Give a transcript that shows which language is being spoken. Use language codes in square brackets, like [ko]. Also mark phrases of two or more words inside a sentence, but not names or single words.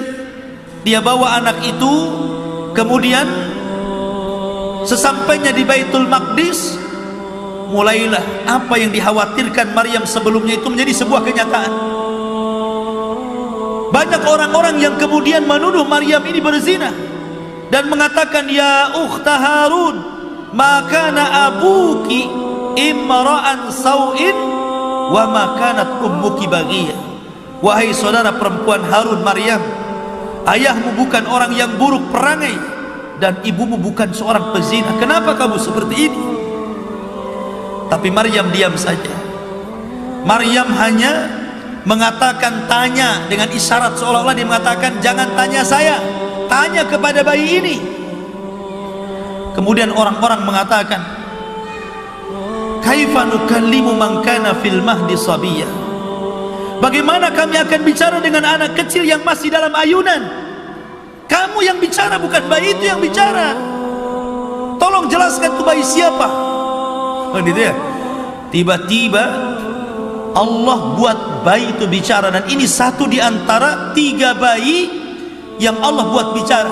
[id] Dia bawa anak itu, kemudian sesampainya di Baitul Maqdis, mulailah apa yang dikhawatirkan Maryam sebelumnya itu menjadi sebuah kenyataan. Banyak orang-orang yang kemudian menuduh Maryam ini berzina dan mengatakan, [ar] يا أخت هارون, ما كان أبوك امرأ سوء وما كانت أمك بغيا. [id] Wahai saudara perempuan Harun, Maryam, ayahmu bukan orang yang buruk perangai dan ibumu bukan seorang pezina. Kenapa kamu seperti ini? Tapi Maryam diam saja. Maryam hanya mengatakan tanya dengan isyarat, seolah-olah dia mengatakan jangan tanya saya, tanya kepada bayi ini. Kemudian orang-orang mengatakan, [ar] كيف نكلم من كان في المهد صبيا, [id] bagaimana kami akan bicara dengan anak kecil yang masih dalam ayunan? Kamu yang bicara, bukan bayi itu yang bicara. Tolong jelaskan itu bayi siapa. Gitu ya. Tiba-tiba Allah buat bayi itu bicara, dan ini satu di antara 3 bayi yang Allah buat bicara.